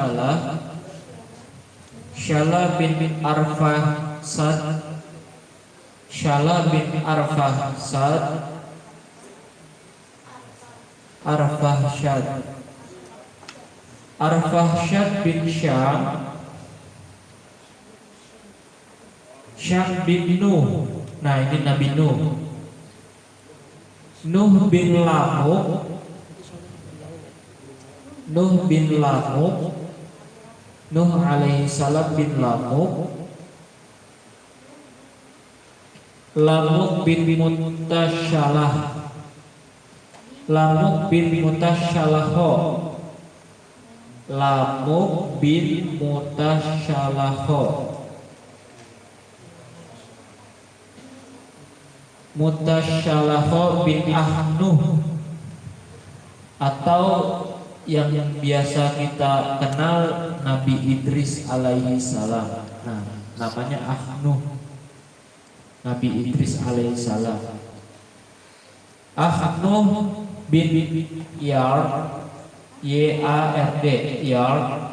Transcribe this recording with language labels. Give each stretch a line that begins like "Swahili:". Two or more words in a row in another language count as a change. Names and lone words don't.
Indonesian: Syalah bin Arfahsad, Syalah bin Arfahsyad bin Syam bin Nuh. Nah, ini Nabi Nuh. Nuh bin Lamuk, Nuh
Arabic: عليه السلام
Indonesian: bin Lamuk bin Mutasyalah, Lamuk bin Mutasyalaho, Lamuk bin Mutasyalaho, Mutasyalaho bin Ahnuh, atau yang biasa kita kenal Nabi Idris
Arabic: عليه السلام.
Indonesian: Nah, namanya Ahnuh, Nabi Idris
Arabic: عليه السلام.
Indonesian: Ahnuh bin Yard, Yard, Yard.